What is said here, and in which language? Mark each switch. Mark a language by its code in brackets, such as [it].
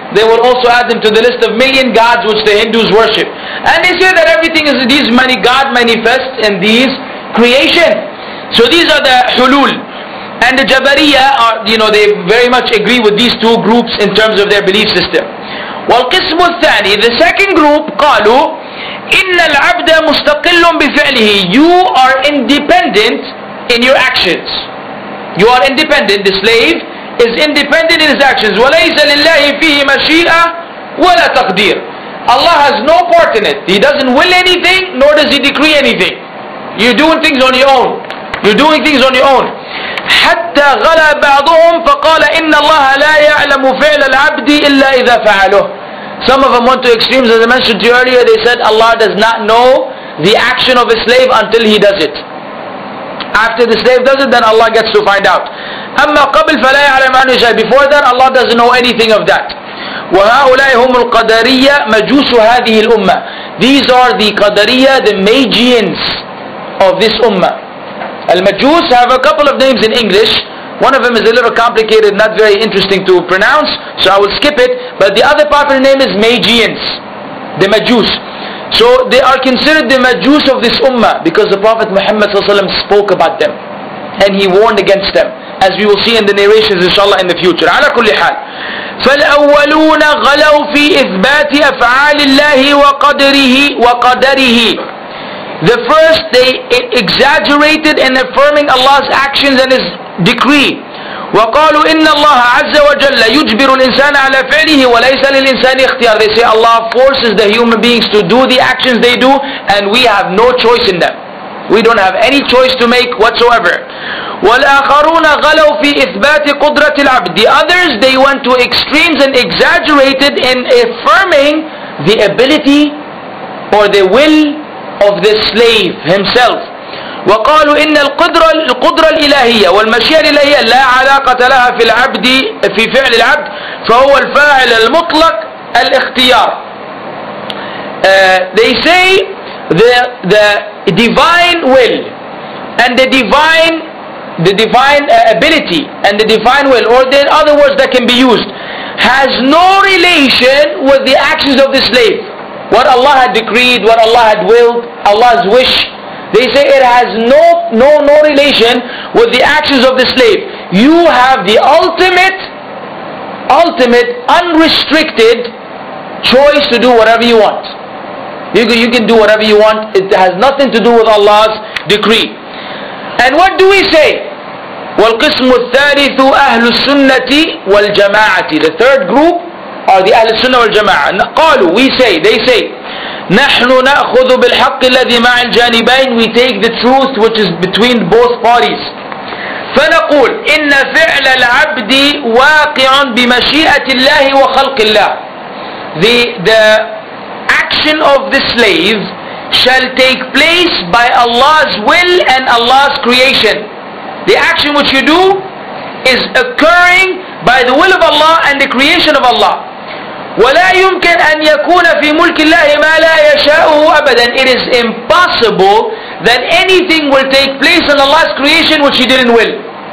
[en] They will also add them to the list of million gods which the Hindus worship, and they say that everything is these many God manifest in these creation. So these are the Hulul. And the Jabariya are, they very much agree with these 2 groups in terms of their belief system. [ar] والقسم الثاني, [en] the second group, [ar] قالوا إن العبد مستقل بفعله. [en] You are independent in your actions. You are independent. The slave is independent in his actions. [ar] وَلَيْسَ لِلَّهِ فِيهِ مَشِيئَةٌ وَلَا تَقْدِيرٌ. [en] Allah has no part in it. He doesn't will anything, nor does He decree anything. You're doing things on your own. You're doing things on your own. [ar] حتى غلا بعضهم فقال إن الله لا يعلم فعل العبد إلا إذا فعله. [en] Some of them went to extremes, as I mentioned to you earlier. They said Allah does not know the action of a slave until he does it. After the slave does it, then Allah gets to find out. [ar] أما قبل فلا يعلم عنه شيء. [en] Before that, Allah doesn't know anything of that. [ar] وهؤلاء هم القدرية مجوس هذه الأمة. [en] These are the Qadariyya, the Magians of this ummah. Al-Majus have a couple of names in English. One of them is a little complicated, not very interesting to pronounce, so I will skip it. But the other popular name is Magians, the Majus. So they are considered the Majus of this ummah because the Prophet Muhammad spoke about them and he warned against them, as we will see in the narrations inshallah in the future. [ar] على كل حال فالأولون غلوا في إثبات أفعال الله وقدره. [en] The first, they exaggerated in affirming Allah's actions and His decree. [ar] وقالوا إن الله عز وجل يجبر الإنسان على فعله وليس للإنسان اختيار. [en] They say Allah forces the human beings to do the actions they do and we have no choice in them. We don't have any choice to make whatsoever. [ar] والآخرون غلوا في إثبات قدرة العبد. [en] The others, they went to extremes and exaggerated in affirming the ability or the will of the slave himself. [ar] وقالوا إن القدرة الإلهية والمشيئة الإلهية لا علاقة لها في العبد في فعل العبد فهو الفاعل المطلق الاختيار. [en] They say the divine will and the divine ability and the divine will, or the other words that can be used, has no relation with the actions of the slave. What Allah had decreed, what Allah had willed, Allah's wish, they say it has no relation with the actions of the slave. You have the ultimate, unrestricted choice to do whatever you want. You can do whatever you want. It has nothing to do with Allah's decree. And what do we say? [ar] وَالْقِسْمُ الثَّالِثُ أَهْلُ السُّنَّةِ وَالْجَمَاعَةِ. [en] The third group are the Ahl Sunnah wal Jama'ah. [ar] قالوا, [en] they say [ar] نحن نأخذ بالحق الذي مع الجانبين. [en] We take the truth which is between both parties. [ar] فنقول إن فعل العبد واقع بمشيئة الله وخلق الله. [en] The action of the slave shall take place by Allah's will and Allah's creation. The action which you do is occurring by the will of Allah and the creation of Allah. [ar] ولا يمكن أن يكون في ملك الله ما لا يشاءه أبدا. [en] It is impossible that anything will take place in Allah's creation which He didn't will.